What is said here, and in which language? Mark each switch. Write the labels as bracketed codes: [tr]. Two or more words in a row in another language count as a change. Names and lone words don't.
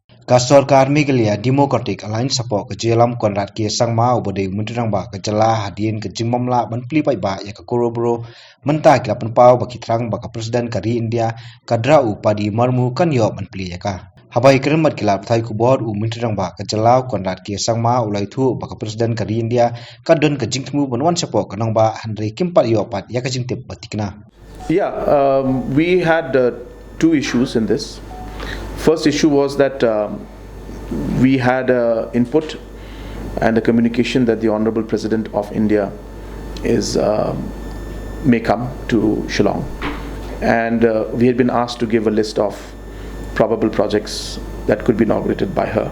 [kha] Ka sorkar Meghalaya Democratic Alliance support ke jelam konrat ke sangma obode muntirang ba ke jela hadien ke jingmamla ban pli pai ba ya ke korobro menta ke penpau baki Thrang ba ka presiden kari India ka Droupadi Murmu kan yo ban pli ya ka habai kremat kilap thai ku bod u muntirang ba ke jela konrat ke sangma ulai thu ba ka presiden kari India ka don ke jingtmu banwan support kanang ba handre kimpat yo pat ya ka jingtip batikna. [en] Yeah, we had two issues in this. First issue was that we had input and a communication that the Honorable President of India may come to Shillong, and we had been asked to give a list of probable projects that could be inaugurated by her.